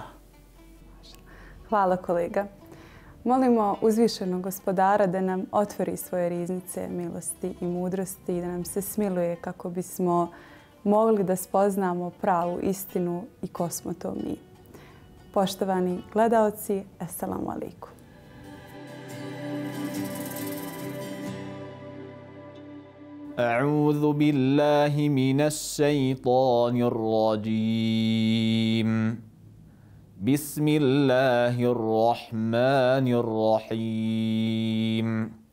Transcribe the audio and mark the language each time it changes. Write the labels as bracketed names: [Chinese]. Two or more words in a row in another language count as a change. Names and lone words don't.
[Bosnian] Hvala kolega. Molimo uzvišenog Gospodara da nam otvori svoje riznice milosti i mudrosti i da nam se smiluje kako bismo mogli da spoznamo pravu istinu i ko smo to mi. Poštovani gledaoci, [Arabic] السلام عليكم. أعوذ بالله من الشيطان الرجيم بسم الله الرحمن الرحيم